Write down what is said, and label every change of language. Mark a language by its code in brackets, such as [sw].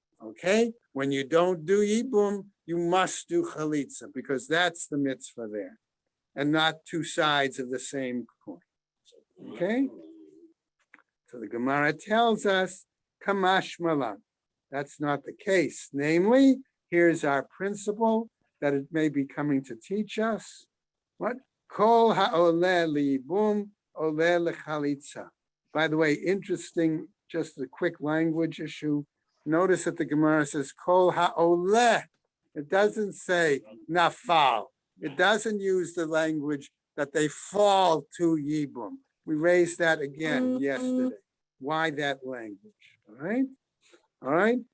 [en] Okay, when you don't do yibum, you must do chalitza because that's the mitzvah there, and not two sides of the same coin. Okay, so the Gemara tells us [he] kamash malan. [en] That's not the case. Namely, here's our principle that it may be coming to teach us. What? [he] Kol ha'oleh liyibum oleh lechalitza. [en] By the way, interesting, just a quick language issue. Notice that the Gemara says kol ha'oleh. It doesn't say nafal. It doesn't use the language that they fall to yibum. We raised that again yesterday. Why that language? All right.